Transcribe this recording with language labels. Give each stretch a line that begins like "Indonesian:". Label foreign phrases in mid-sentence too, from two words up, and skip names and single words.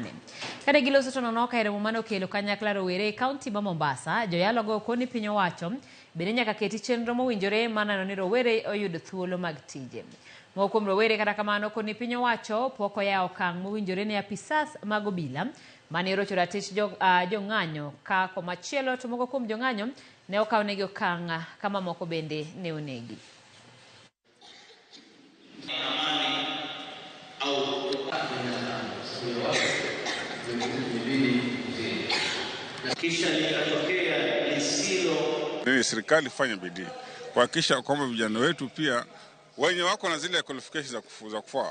Luo (Kenya and Tanzania): Kane giloso to nono ka romo mano kelo kanyakla rowere County ma Mombasa, joyalo go koni piny owacho bende nyaka keti chenro mowinjore manano ni rowere oyud thuolo mag tije. Moko kuom rowere kata kamano koni piny owacho pok oyawo okang' mowinjore ne apisas mag obila mane orocho ratich jong'anyo ka komachielo to moko kuom jong'anyo ne okawnegi okang' kama moko bende ne onegi.
Swahili: Serikali ifanye bidii kuhakikisha kwamba vijana wetu pia wenye wako na zile qualifications za kufaa